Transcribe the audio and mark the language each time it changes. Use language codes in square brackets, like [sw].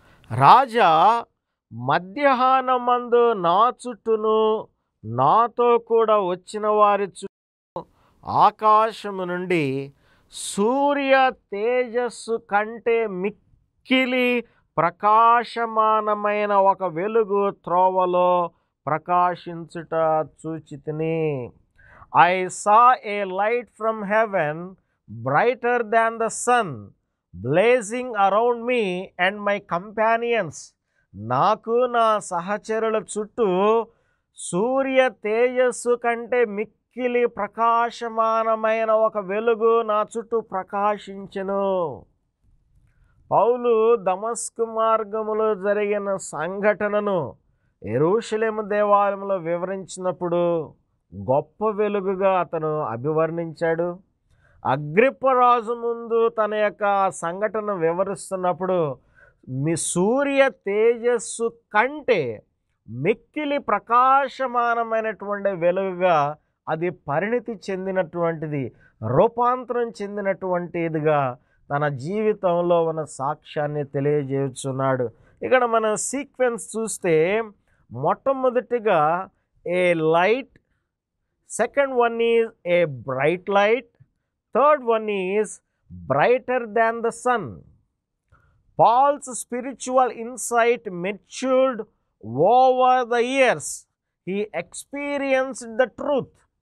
[te] రాజా మధ్యాహ్నమందు నా చుట్టూను నాతో కూడా వచ్చిన వారి చుట్టూ ఆకాశము నుండి సూర్య తేజస్సు కంటే మిక్కిలి ప్రకాశమానమైన ఒక వెలుగు త్రోవలో ప్రకాశించుట చూచితిని. [en] I saw a light from heaven brighter than the sun blazing around me and my companions. [te] నాకు నా సహచరుల చుట్టూ సూర్య తేజస్సు కంటే మిక్కిలి ప్రకాశమానమైన ఒక వెలుగు నా చుట్టూ ప్రకాశించెను. పౌలు దమస్కు మార్గములో జరిగిన సంఘటనను యెరూషలేము దేవాలయంలో వివరించినప్పుడు గొప్ప వెలుగుగా అతను అభివర్ణించాడు. అగ్రిప్ప రాజు ముందు తన యొక్క సంఘటన వివరిస్తున్నప్పుడు మీ సూర్య తేజస్సు కంటే మిక్కిలి ప్రకాశమానమైనటువంటి వెలుగుగా అది పరిణతి చెందినటువంటిది, రూపాంతరం చెందినటువంటిదిగా తన జీవితంలో ఉన్న సాక్ష్యాన్ని తెలియజేస్తున్నాడు. ఇక్కడ మనం సీక్వెన్స్ చూస్తే మొట్టమొదటిగా [en] A light, second one is a bright light, third one is brighter than the sun. Paul's spiritual insight matured over the years. He experienced the truth.